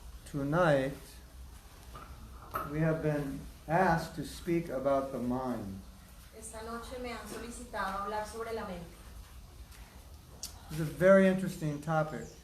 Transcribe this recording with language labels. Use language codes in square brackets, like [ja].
[en] Tonight we have been asked to speak about the mind. [es] Esta noche me han solicitado hablar sobre la mente. [en] It's a very interesting topic.